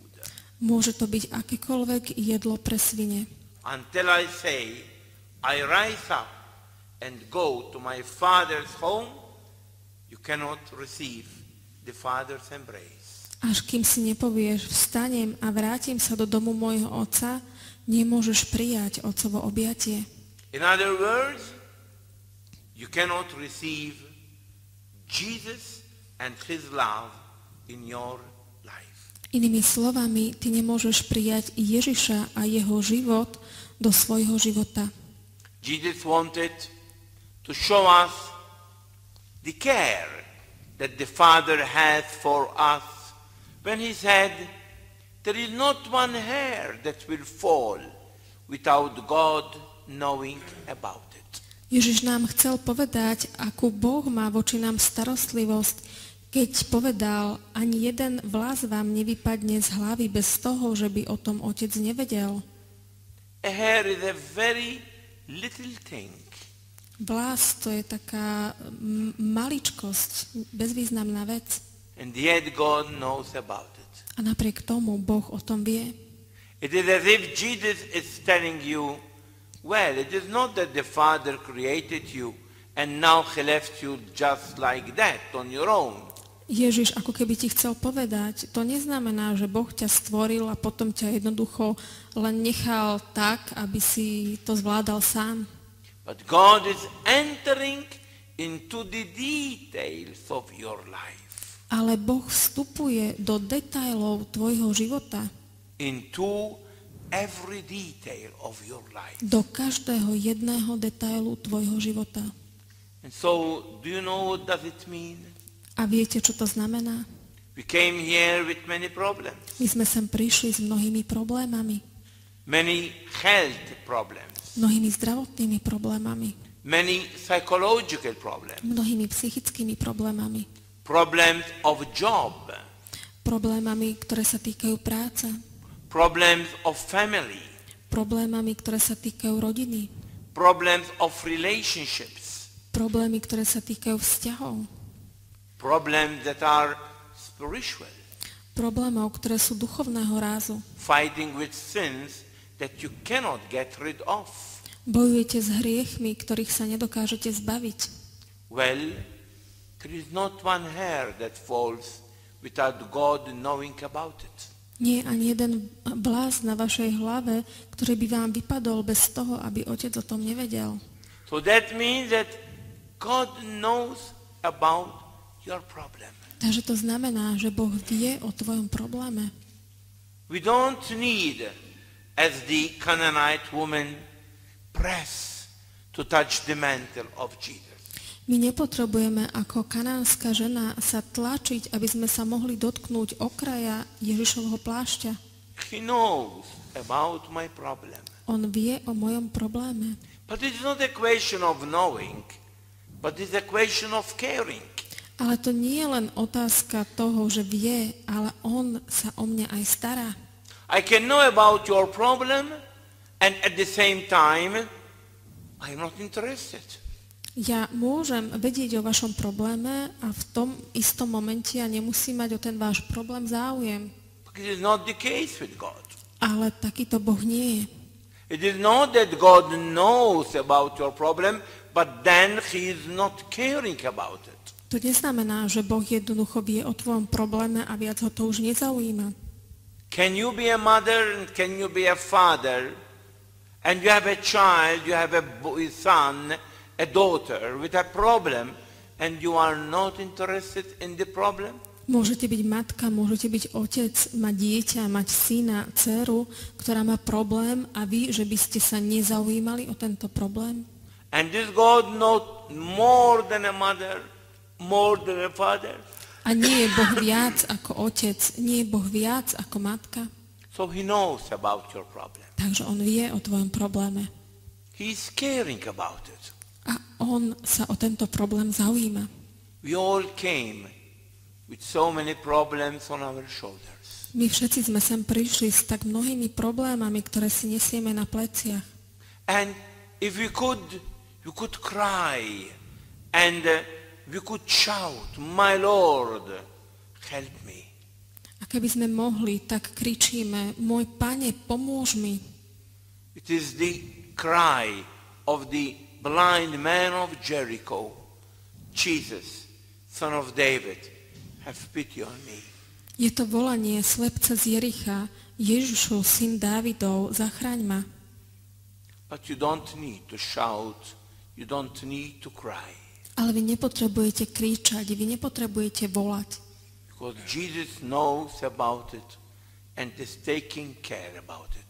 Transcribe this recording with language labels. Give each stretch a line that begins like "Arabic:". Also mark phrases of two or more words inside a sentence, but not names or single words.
Slovak: Môže to byť akékoľvek jedlo pre svine.
English: Until I say, I rise up and go to my father's home, you cannot receive the father's embrace.
Slovak: Až kým si nepovieš, vstanem a vrátim sa do domu môjho otca, nemôžeš prijať otcovo objatie.
English: In other words, you cannot receive Jesus and his love in your
Slovak: Inými slovami, ty nemôžeš prijať Ježiša a jeho život do svojho života.
English: Jesus wanted to show us the care that the Father has for us when he said, there is not one hair that will fall without God knowing about it.
Slovak: Ježiš nám chcel povedať, akú Boh má voči nám starostlivosť, keď povedal, ani jeden vlas vám nevypadne z hlavy bez toho, že by o tom otec nevedel.
English: A hair is a very little thing.
Slovak: Vlas to je taká maličkosť, bezvýznamná vec.
English: And yet God knows about it.
Slovak: A napriek tomu Boh o tom vie.
English: It is as if Jesus is telling you, well, it is not that the Father created you and now he left you just like that on your own.
Slovak: Ježiš ako keby ti chcel povedať, to neznamená, že Boh ťa stvoril a potom ťa jednoducho len nechal tak, aby si to zvládal sám.
English: But God is entering into the details of your life.
Slovak: Ale Boh vstupuje do detailov tvojho života.
English: Into every detail of your life.
Slovak: Do každého jedného detailu tvojho života.
English: And so, do you know what does it mean?
Slovak: A viete, čo to znamená?
English: We came here with many problems.
Slovak: My sme sem prišli s mnohými problémami.
English: Many health problems.
Slovak: Mnohými zdravotnými problémami.
English: Many psychological problems.
Slovak: Mnohými psychickými problémami.
English: Problems of job.
Slovak: Problémami, ktoré sa týkajú práce.
English: Problems of family.
Slovak: Problémami, ktoré sa týkajú rodiny.
English: Problems of relationships.
Slovak: Problémy, ktoré sa týkajú vzťahov.
English: Problems that are spiritual.
Slovak: Problémov, ktoré sú duchovného rázu.
English: Fighting with sins that you cannot get rid of.
Slovak: Bojujete s hriechmi, ktorých sa nedokážete zbaviť.
English: Well, there is not one hair that falls without God knowing about it.
Slovak: Nie je ani jeden vlas na vašej hlave, ktorý by vám vypadol bez toho, aby otec o tom nevedel.
English: So that means that God knows about your problem.
Slovak: Takže to znamená, že Boh vie o tvojom probléme.
English: We don't need, as the Canaanite woman, press to touch the mantle of Jesus.
Slovak: My nepotrebujeme ako kanánska žena sa tlačiť, aby sme sa mohli dotknúť okraja Ježišovho plášťa.
English: He knows about my problem.
Slovak: On vie o mojom probléme.
English: But it's not a question of knowing, but it's a question of caring.
Slovak: Ale to nie je len otázka toho, že vie, ale on sa o mňa aj stará.
English: I can know about your problem and at the same time I'm not interested.
Slovak: Ja môžem vedieť o vašom probléme a v tom istom momente ja nemusím mať o ten váš problém záujem.
English: Because it is not the case with God.
Slovak: Ale takýto Boh nie je.
English: It is not that God knows about your problem, but then he is not caring about it.
Slovak: To neznamená, že Boh jednoducho vie o tvojom probléme a viac ho to už nezaujíma.
English: Can you be a mother and can you be a father and you have a child, you have a son, a daughter with a problem and you are not interested in the problem?
Slovak: Môžete byť matka, môžete byť otec, mať dieťa, mať syna, dceru, ktorá má problém a vy, že by ste sa nezaujímali o tento problém?
English: And this God knows more than a mother, more than a father.
Slovak: A nie je Boh viac ako otec, nie je Boh viac ako matka.
English: So he knows about your problem.
Slovak: Takže on vie o tvojom probléme.
English: He is caring about it.
Slovak: A on sa o tento problém zaujíma.
English: We all came with so many problems on our shoulders.
Slovak: My všetci sme sem prišli s tak mnohými problémami, ktoré si nesieme na pleciach.
English: And if we could cry and we could shout, my Lord, help me.
Slovak: A keby sme mohli, tak kričíme, môj Pane, pomôž mi.
English: It is the cry of the blind man of Jericho, Jesus, son of David, have pity on me.
Slovak: Je to volanie slepca z Jericha, Ježišu, syn Dávidov, zachraň ma.
English: But you don't need to shout, you don't need to cry.
Slovak: Ale vy nepotrebujete kričať, vy nepotrebujete volať.
English: Because Jesus knows about it and is taking care about it.